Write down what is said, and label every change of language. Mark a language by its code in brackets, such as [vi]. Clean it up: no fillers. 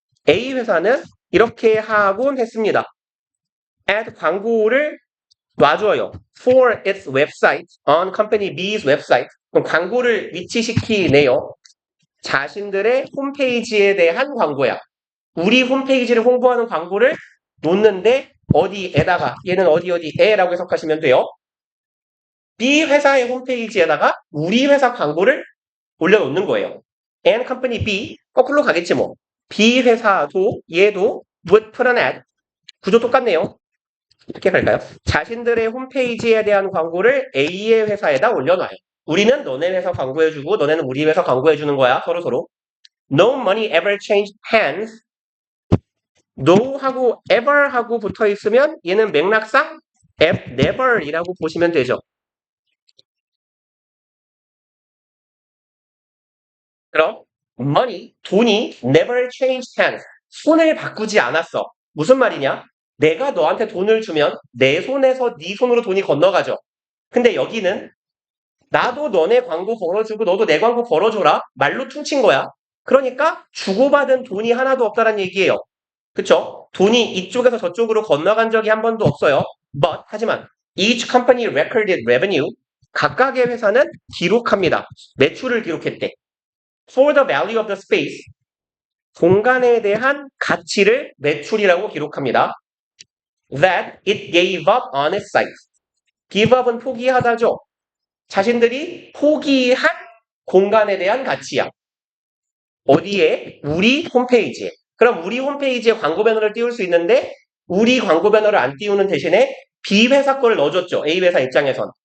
[ko] A 회사는 이렇게 하곤 했습니다. ad 광고를 놔줘요. [en] For its website on Company B's website. [ko] 그럼 광고를 위치시키네요. 자신들의 홈페이지에 대한 광고야. 우리 홈페이지를 홍보하는 광고를 놓는데 어디에다가 얘는 어디에라고 해석하시면 돼요. B 회사의 홈페이지에다가 우리 회사 광고를 올려놓는 거예요. [en] And company B [ko] 거꾸로 가겠지 뭐. B 회사도 얘도 [en] would put an ad [ko] 구조 똑같네요. 어떻게 갈까요? 자신들의 홈페이지에 대한 광고를 A의 회사에다 올려놔요. 우리는 너네 회사 광고해주고 너네는 우리 회사 광고해주는 거야. 서로. [en] No money ever changed hands. [ko] No 하고 ever 하고 붙어 있으면 얘는 맥락상 never이라고 보시면 되죠. 그럼 [en] money, [ko] 돈이 [en] never changed hands. [ko] 손을 바꾸지 않았어. 무슨 말이냐? 내가 너한테 돈을 주면 내 손에서 네 손으로 돈이 건너가죠. 근데 여기는 나도 너네 광고 걸어주고 너도 내 광고 걸어줘라. 말로 퉁친 거야. 그러니까 주고받은 돈이 하나도 없다는 얘기예요. 그쵸? 돈이 이쪽에서 저쪽으로 건너간 적이 한 번도 없어요. 하지만 [en] each company recorded revenue [ko] 각각의 회사는 기록합니다. 매출을 기록했대. [en] For the value of the space [ko] 공간에 대한 가치를 매출이라고 기록합니다. [en] That it gave up on its site. [ko] give up은 포기하다죠. 자신들이 포기한 공간에 대한 가치야. 어디에? 우리 홈페이지에. 그럼 우리 홈페이지에 광고 배너를 띄울 수 있는데 우리 광고 배너를 안 띄우는 대신에 B 회사 거를 넣어줬죠. A 회사 입장에선.